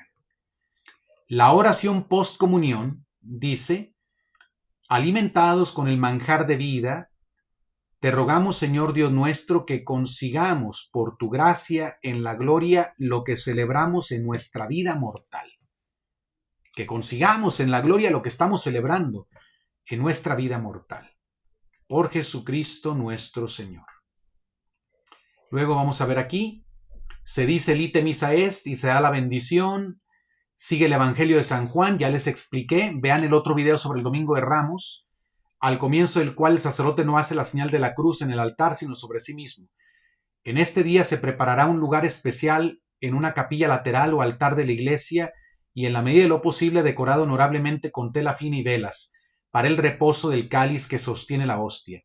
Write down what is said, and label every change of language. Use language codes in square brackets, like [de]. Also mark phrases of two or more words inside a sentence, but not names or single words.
[es] La oración postcomunión dice, alimentados con el manjar de vida, te rogamos, Señor Dios nuestro, que consigamos por tu gracia en la gloria lo que celebramos en nuestra vida mortal. que consigamos en la gloria lo que estamos celebrando en nuestra vida mortal. Por Jesucristo nuestro Señor. Luego vamos a ver aquí, se dice el [la] ite missa est [es] y se da la bendición. Sigue el Evangelio de San Juan, ya les expliqué. Vean el otro video sobre el Domingo de Ramos, al comienzo del cual el sacerdote no hace la señal de la cruz en el altar, sino sobre sí mismo. En este día se preparará un lugar especial en una capilla lateral o altar de la iglesia y en la medida de lo posible decorado honorablemente con tela fina y velas, para el reposo del cáliz que sostiene la hostia.